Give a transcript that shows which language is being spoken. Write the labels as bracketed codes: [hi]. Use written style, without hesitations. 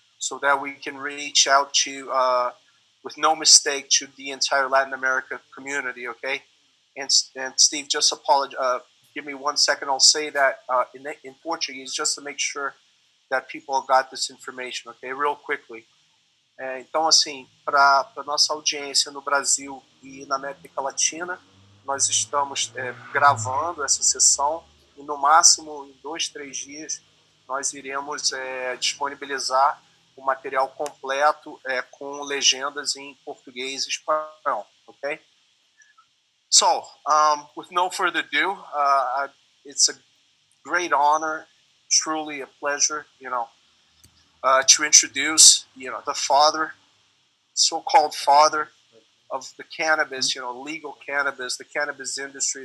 [en] So that we can reach out to, with no mistake, to the entire Latin America community, okay? And Steve, just give me 1 second. I'll say that in Portuguese just to make sure that people got this information, okay? Real quickly. [pt] Então, assim, para nossa audiência no Brasil e na América Latina, nós estamos gravando essa sessão e no máximo em 2, 3 dias nós iremos disponibilizar o material completo com legendas em português e espanhol, okay? [en] So, with no further ado, it's a great honor, truly a pleasure, to introduce, the father, so-called father of the cannabis, legal cannabis, the cannabis industry.